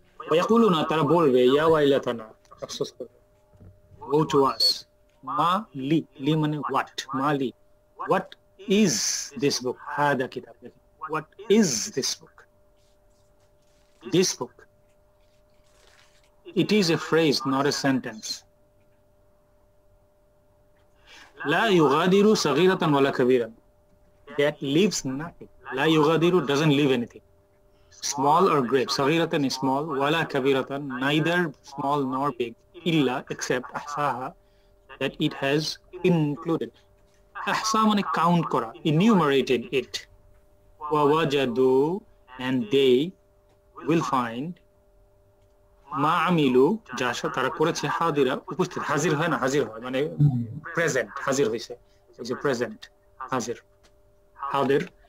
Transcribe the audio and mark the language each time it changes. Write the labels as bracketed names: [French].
[Bangla] ওয়ায়াকুলুনা, তারা বলবে, ইয়া ওয়াইলাতানা, আফসোস করবে, [English] woe to us, [Bangla] মা লি মানে হোয়াট, মা লি, [English] what is this book, হাদা কিতাব, what is this book, this book, it is a phrase, not a sentence. [Arabic] لا يغادر صغيرة ولا كبيرة, [English] that leaves nothing. [Arabic] لا يغادر [English] doesn't leave anything, small or great. [Arabic] صغيرة [English] is small, [Arabic] ولا كبيرة [English] neither small nor big, [Arabic] إلا [English] except [Arabic] أحصاها, [English] that it has included. [Bangla] Ahsa মানে count করা, [English] enumerated it. [Bangla] ওয়া ওয়াজাদু, [English] and they will find [Bangla] মা আমিলু, যা তারা করেছে, হাদিরা উপস্থিত, হাজির হয় না, হাজির হয় মানে প্রেজেন্ট, হাজির হয়েছে, এই যে প্রেজেন্ট, হাজির, হাজির।